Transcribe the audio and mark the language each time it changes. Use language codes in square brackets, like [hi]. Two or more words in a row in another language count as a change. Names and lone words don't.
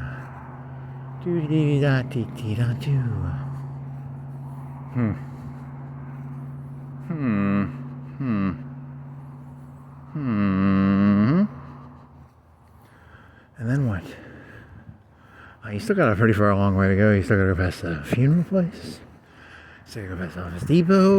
[en] Doody-da, dee-dee-da, doo. And then what? You still got a pretty far long way to go. You still gotta go past the funeral place. You still gotta go past Office Depot.